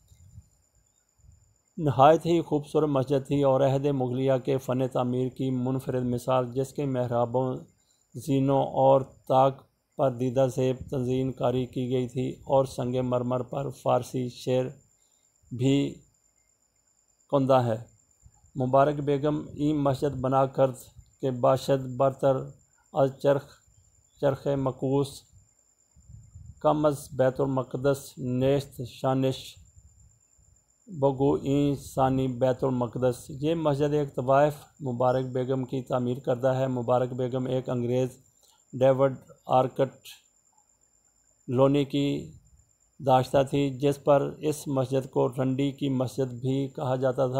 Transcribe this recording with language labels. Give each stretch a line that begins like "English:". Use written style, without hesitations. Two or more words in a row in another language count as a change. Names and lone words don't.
Urdu: نہایت ہی خوبصورت مسجد تھی اور عہد مغلیہ کے فن تعمیر کی منفرد مثال، جس کے محرابوں، زینوں اور طاق پر دیدہ زیب تزئین کاری کی گئی تھی اور سنگ مرمر پر فارسی شعر بھی کندہ ہے۔
Persian: مبارک بیگم ای مسجد بنا کرد کے باشد برتر از چرخ مکوس کم از بیت المقدس نیست شانش بگو این ثانی بیت المقدس۔
Urdu: یہ مسجد ایک طوائف مبارک بیگم کی تعمیر کردہ ہے۔ مبارک بیگم ایک انگریز ڈیوڈ آرکٹ لونی کی داشتہ تھی، جس پر اس مسجد کو رنڈی کی مسجد بھی کہا جاتا تھا۔